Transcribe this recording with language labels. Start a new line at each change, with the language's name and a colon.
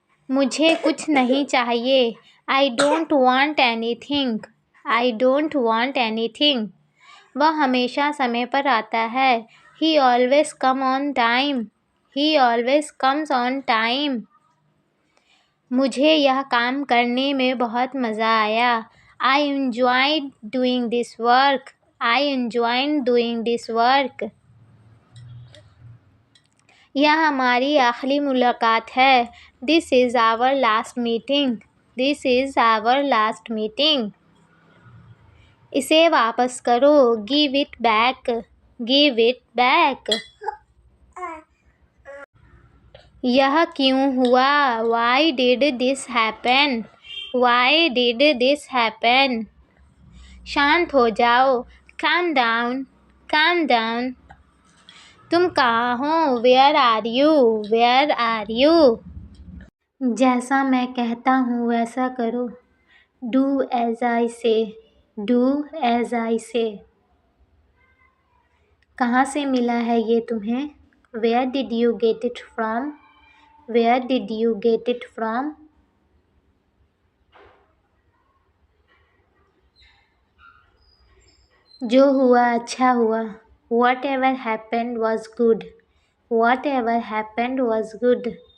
Hindi: मुझे कुछ नहीं चाहिए।
English: I don't want anything. I don't want anything.
Hindi: वह हमेशा समय पर आता है।
English: He always come on time. He always comes on time.
Hindi: मुझे यह काम करने में बहुत मज़ा आया।
English: I enjoyed doing this work. I enjoyed doing this work.
Hindi: यह हमारी आखिरी मुलाकात है।
English: This is our last meeting. This is our last meeting.
Hindi: इसे वापस करो।
English: Give it back. Give it back.
Hindi: यह क्यों हुआ?
English: Why did this happen? Why did this happen?
Hindi: शांत हो जाओ।
English: Calm down. Calm down.
Hindi: तुम कहाँ हो?
English: Where are you? Where are you?
Hindi: जैसा मैं कहता हूँ वैसा करो।
English: Do as I say. Do as I say.
Hindi: कहाँ से मिला है ये तुम्हें?
English: Where did you get it from? Where did you get it from?
Hindi: जो हुआ अच्छा हुआ।
English: Whatever happened was good. Whatever happened was good.